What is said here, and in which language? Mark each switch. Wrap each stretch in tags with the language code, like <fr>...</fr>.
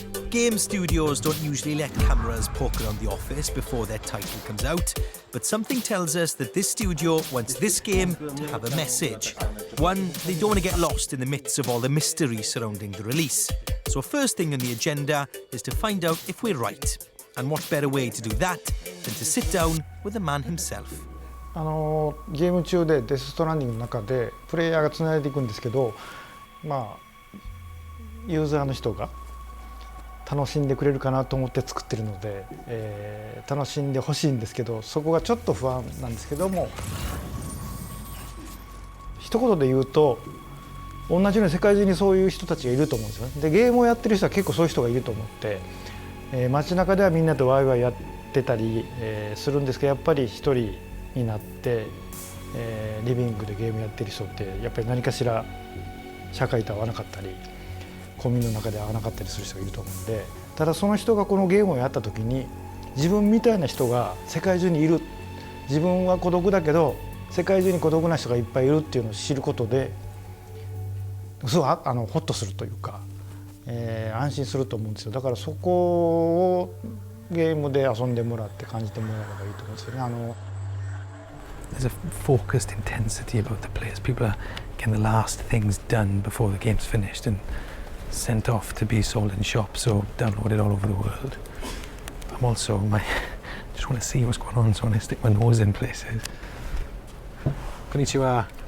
<en>Game studios don't usually let cameras poke around the office before their title comes out, but something tells us that this studio wants this game to have a message. One, they don't want to get lost in the midst of all the mystery surrounding the release. So first thing on the agenda is to find out if we're right. And what better way to do that than to sit down with the man himself.</en> <ja>ゲーム中でデス・ストランディングの中でプレイヤーがつないでいくんですけど、まあユーザーの人が楽しんでくれるかなと思って作ってるので、楽しんでほしいんですけど、そこがちょっと不安なんですけども、一言で言うと同じように世界中にそういう人たちがいると思うんですよね。でゲームをやってる人は結構そういう人がいると思って、街中ではみんなとワイワイやってたり、するんですけど、やっぱり一人になって、リビングでゲームやってる人ってやっぱり何かしら社会と合わなかったりコミュニの中で合わなかったりする人がいると思うんで、ただその人がこのゲームをやった時に自分みたいな人が世界中にいる、自分は孤独だけど世界中に孤独な人がいっぱいいるっていうのを知ることですごいホッとするというか、安心すると思うんですよ。だからそこをゲームで遊んでもらって感じてもらえればいいと思うんですよね。</ja> <en>There's a focused intensity about the players. People are getting the last things done before the game's finished and sent off to be sold in shops or downloaded all over the world. I'm also, just want to see what's going on, so I want to stick my nose in places. Konnichiwa.</en>